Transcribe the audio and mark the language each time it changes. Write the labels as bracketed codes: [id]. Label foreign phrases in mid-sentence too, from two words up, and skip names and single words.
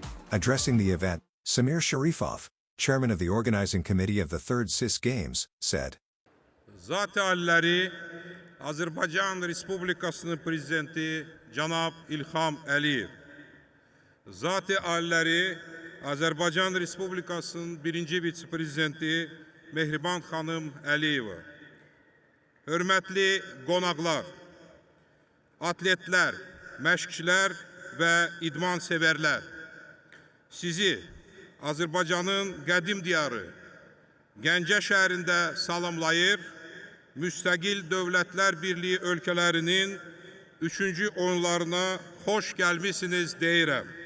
[en] Addressing the event, Samir Sharifov, chairman of the organizing committee of the third CIS Games, said, [az] Zat-ı Aliləri Azərbaycan Respublikasının prezidenti Cənab İlham Əliyev, Zat-ı Aliləri Azərbaycan Respublikasının birinci vitse-prezidenti Mehriban xanım Əliyeva, hörmətli qonaqlar, atletlər, məşqçilər və idman sevərlər, sizi Azərbaycanın qədim diyarı Gəncə şəhərində salamlayır, Müstəqil Dövlətlər Birliyi ölkələrinin 3-cü oyunlarına xoş gəlmisiniz deyirəm.